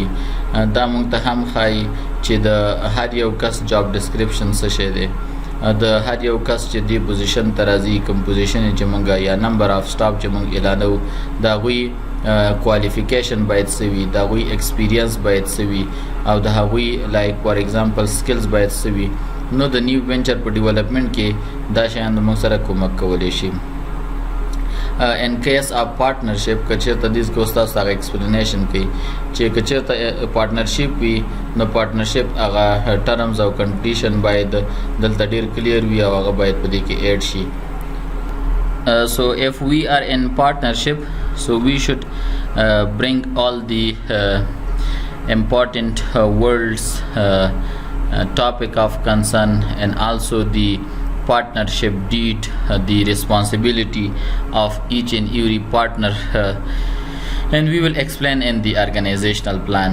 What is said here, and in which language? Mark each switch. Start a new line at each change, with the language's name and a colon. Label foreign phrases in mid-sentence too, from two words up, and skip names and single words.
Pashto: دا مونږ ته هم ښایي چې د هر یو کس
English: job description
Pashto: څه شی دی، د هر یو کس چې دې پوزیشن ته راځي، کوم پوزیشن چې مونږ یا
English: number of staff
Pashto: چې مونږ اعلانو د هغوی کوالیفیکیشن باید څه وي، د هغوی ایکسپیرینس باید څه وي، او د هغوی
English: like for example skills
Pashto: باید څه وي. نو د
English: new venture
Pashto: په ډیولپمنټ کې دا شیان د مونږ سره کومک کولی شي.
English: in case of partnership
Pashto: که چېرته دې کې استاد هغه ایکسپلینیشن کوي چې که چېرته پارټنرشپ وي نو پارټنرشپ هغه ټرمز او کنډیشن باید دلته ډېر کلیر وي او هغه باید په دې کې ایډ شي.
English: So if we are in partnership, so we should bring all the important words, topic of concern, and also the partnership deed, the responsibility of each and every partner, and we will explain in the organizational plan.